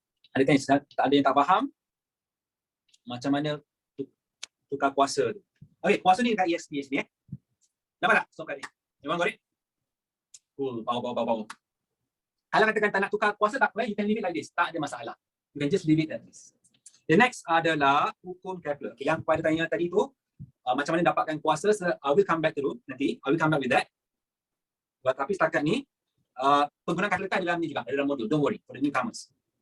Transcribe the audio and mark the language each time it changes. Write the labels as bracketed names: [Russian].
[Malay] Adakah tak ada yang tak faham? Macam mana tukar kuasa tu. Okey, kuasa ni dekat ESP ni Nampak tak? Stop kat ni. Memang [English] got it? Cool, power. [Malay] Kalau katakan tak nak tukar kuasa tak apa, [English] you can leave it like this. [Malay] Tak ada masalah. [English] You can just leave it like this. The next [Malay] adalah hukum Kepler. Okay, yang pada tanya tadi tu, macam mana dapatkan kuasa, [English] I will come back [Malay] dulu nanti. [English] I will come back with that. [Malay] Tapi setakat ni, penggunaan kalkulator dalam ni juga, dalam modul. [English] Don't worry, for the newcomers.